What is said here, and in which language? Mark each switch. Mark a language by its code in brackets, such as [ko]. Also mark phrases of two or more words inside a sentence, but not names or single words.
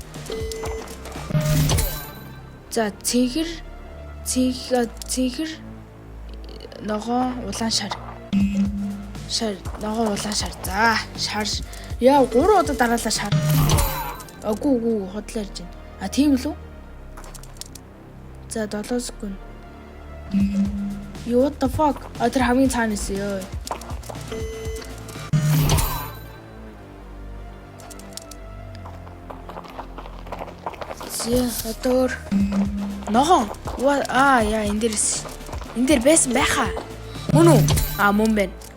[mn] За цэнхэр ногоон улаан шар ногоон улаан шар. За шар яа 3 удаа дараалал шар. Агуу хотлоо ярьж байна. Тийм л үү? За 7 секунд. [en] What the fuck? [mn] Тэр хамгийн цаана исэн ёо. Отор ногоон яа энэ дээр байсан байхаа мөн үү мөн байна.